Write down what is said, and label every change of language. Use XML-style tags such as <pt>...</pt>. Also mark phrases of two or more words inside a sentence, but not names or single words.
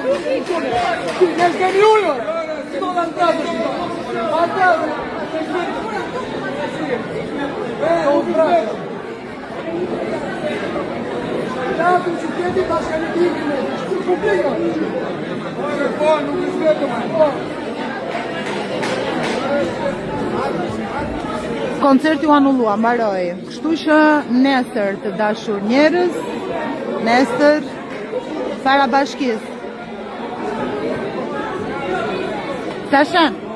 <pt>Eles ganham! Sido das brasas! Faz brasa! Faz brasa! Cuidado, se tenta baixar ele aqui, né? Complica! Olha, pô, não respeita mais!</pt> <sq>Koncerti u anullua, mbaroi. Kështu që nesër të dashur njerëz, nesër para bashkisë. Tashan.</sq>